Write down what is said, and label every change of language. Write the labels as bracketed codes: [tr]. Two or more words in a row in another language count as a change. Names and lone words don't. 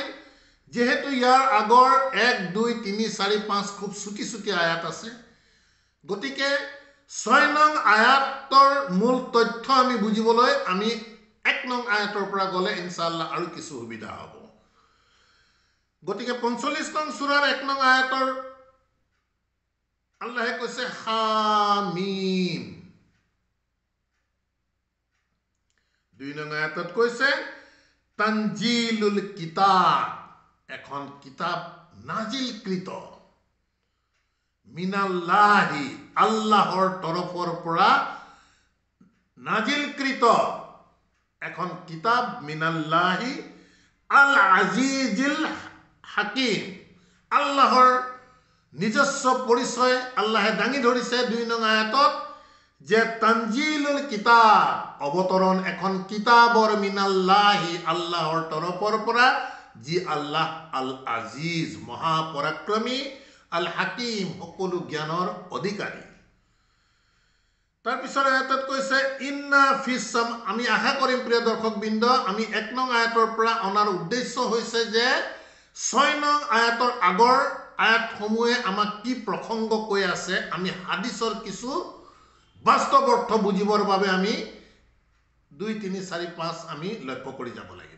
[as] যেহেতু ইয়াৰ আগৰ 1, 2, 3, 4, 5 খুব চুটি চুটি আয়াত আছে, গতিকে 6 নং আয়াতৰ মূল তথ্য আমি বুজিবলৈ আমি 1 নং আয়াতৰ পৰা গ'লে ইনশাআল্লাহ আৰু কিছু সুবিধা হ'ব। গতিকে 45 নং সূৰাৰ 1 নং আয়াতৰ আল্লাহে কৈছে হামিম। 2 নং আয়াতত কৈছে [ar] تنزيل الكتاب, [as] এখন কিতাব নাজিলকৃত, মিনাল্লাহি, আল্লাহৰ তৰফৰ পৰা নাজিলকৃত এখন কিতাব, [ar] من الله العزيز الحكيم, [as] আল্লাহৰ নিজস্ব পৰিচয় আল্লাহে দাঙি ধৰিছে 2 নং আয়াতত, যে [ar] تنزيل الكتاب, [as] অৱতৰণ এখন কিতাবৰ, মিনাল্লাহি, আল্লাহৰ তৰফৰ পৰা, যি আল্লাহ [ar] العزيز, [as] মহাপৰাক্ৰমী, [ar] الحكيم, [as] সকলো জ্ঞানৰ অধিকাৰী। তাৰপিছত আয়াতত কৈছে [ar] إن فيسام, [as] আমি আশা কৰিম প্ৰিয় দৰ্শকবৃন্দ, আমি 1 নং আয়াতৰ পৰা অনাৰ উদ্দেশ্য হৈছে যে 6 নং আয়াতৰ আগৰ আয়াতসমূহে আমাক কি প্ৰসংগ কৈ আছে, আমি হাদিছৰ কিছু বাস্তৱ অৰ্থ বুজিবৰ বাবে আমি 2, 3, 4, 5 আমি লক্ষ্য কৰি যাব লাগিব।